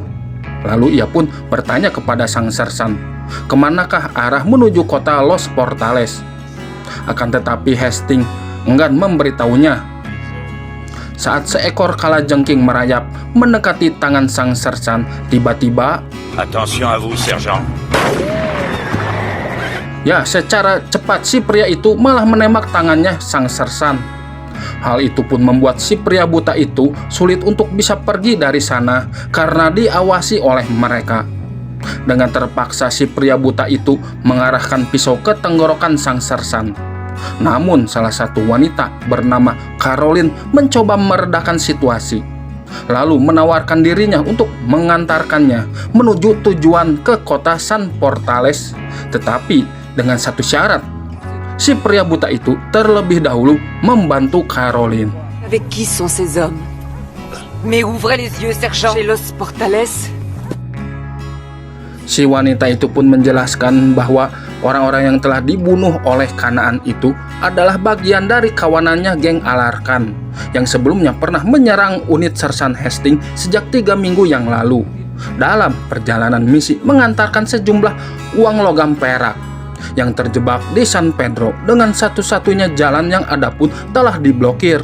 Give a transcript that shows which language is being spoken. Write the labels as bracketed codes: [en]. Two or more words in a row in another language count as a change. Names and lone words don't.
[id] Lalu ia pun bertanya kepada sang sersan, kemanakah arah menuju kota Los Portales. Akan tetapi Hastings enggan memberitahunya. Saat seekor kalajengking merayap mendekati tangan sang sersan, tiba-tiba, [fr] Attention à vous, sergent. [id] secara cepat si pria itu malah menembak tangannya sang sersan. Hal itu pun membuat si pria buta itu sulit untuk bisa pergi dari sana karena diawasi oleh mereka. Dengan terpaksa si pria buta itu mengarahkan pisau ke tenggorokan sang sersan. Namun salah satu wanita bernama Caroline mencoba meredakan situasi, lalu menawarkan dirinya untuk mengantarkannya menuju tujuan ke kota San Portales. Tetapi dengan satu syarat, si pria buta itu terlebih dahulu membantu Caroline. [fr] Avec qui sont ces hommes? Mais ouvrez les yeux, sergent. Chez Los Portales. [id] Si wanita itu pun menjelaskan bahwa orang-orang yang telah dibunuh oleh Kanaan itu adalah bagian dari kawanannya geng Alarkan yang sebelumnya pernah menyerang unit Sersan Hastings sejak 3 minggu yang lalu dalam perjalanan misi mengantarkan sejumlah uang logam perak yang terjebak di San Pedro dengan satu-satunya jalan yang ada pun telah diblokir.